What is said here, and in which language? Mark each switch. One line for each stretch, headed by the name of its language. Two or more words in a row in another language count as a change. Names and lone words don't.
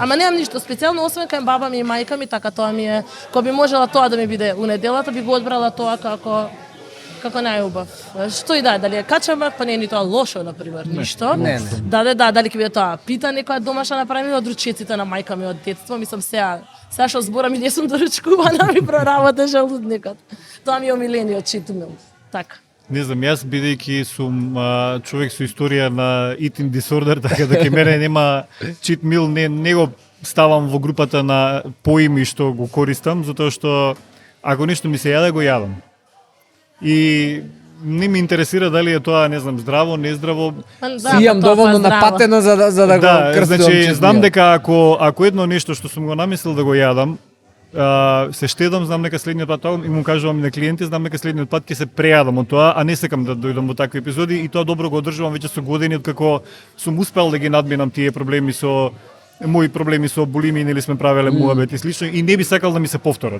Macedonian: Ама немам ништо специјално, освен кај баба ми и мајка ми, така тоа ми е, кога би можела тоа да ми биде у неделата, би го одбрала тоа како најубав. Што и да, дали е качамак, па не е ни тоа лошо, например, ништо. Не. Дали ќе биде тоа пита некоја домашна направена од ручеците на мајка ми од детство, мислам сега што зборам и не сум доручкувана, ми проработа желудникот. Тоа ми е омилениот
English: cheat meal.
Macedonian: Така. Не знам, јас бидејќи сум човек со историја на
English: eating disorder,
Macedonian: така да ке мене нема
English: cheat meal,
Macedonian: не го ставам во групата на поими што го користам, затоа што ако нешто ми се јаде, го јадам. И не ми интересира дали е тоа, не знам, здраво, нездраво. Си имам доволно напатено за да го крстувам. Значи, знам дека ако едно нешто што сум го намислил да го јадам, се штедам, знам дека следниот пат и му кажувам на клиенти, знам дека следниот пат ќе се прејадам од тоа, а не сакам да дојдам во такви епизоди и тоа добро го одржувам веќе со години откако сум успел да ги надминам тие проблеми со мои проблеми со булимија, нели сме правеле муабет и слично и не би сакал да ми се повторат.